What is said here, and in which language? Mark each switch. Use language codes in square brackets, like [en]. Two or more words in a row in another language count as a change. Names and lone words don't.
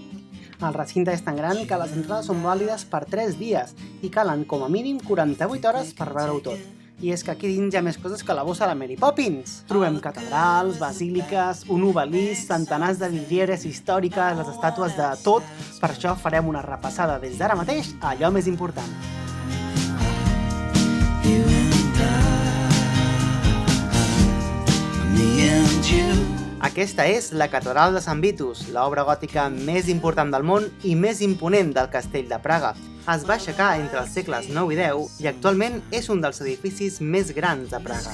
[ca] El recinte és tan gran que les entrades són vàlides per 3 dies i calen com a mínim 48 hores per veure-ho tot. I és que aquí dins hi ha més coses que la bossa de Mary Poppins. Trobem catedrals, basíliques, un obelisc, centenars de vidrieres històriques, les estàtues de tot. Per això farem una repassada des d'ara mateix a allò més important. [en] You and I. [ca] Aquesta és la Catedral de Sant Vitus, l'obra gòtica més important del món i més imponent del castell de Praga. Es va aixecar entre els segles IX i X i actualment és un dels edificis més grans de Praga.